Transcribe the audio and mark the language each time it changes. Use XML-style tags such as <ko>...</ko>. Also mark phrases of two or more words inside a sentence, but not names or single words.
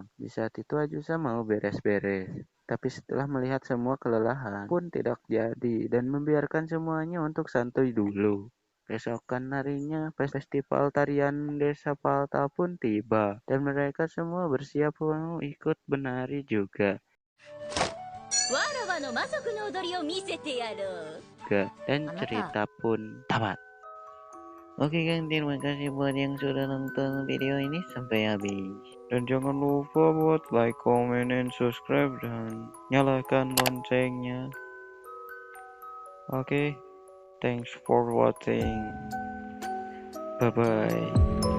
<id>Di saat itu Ajusa mau beres-beres. Tapi setelah melihat semua kelelahan pun tidak jadi dan membiarkan semuanya untuk santuy dulu. Keesokan harinya festival tarian desa Palta pun tiba dan mereka semua bersiap mau ikut menari juga.</id> <ja>わらわの魔族の踊りを見せてやろう。</ja> <id>Dan cerita pun tamat. Oke kan, terima kasih buat yang sudah nonton video ini sampai habis. Dan jangan lupa buat</id> <en>like, comment, and subscribe</en> <id>dan nyalakan loncengnya. Oke,</id> <en>thanks for watching. Bye bye.</en>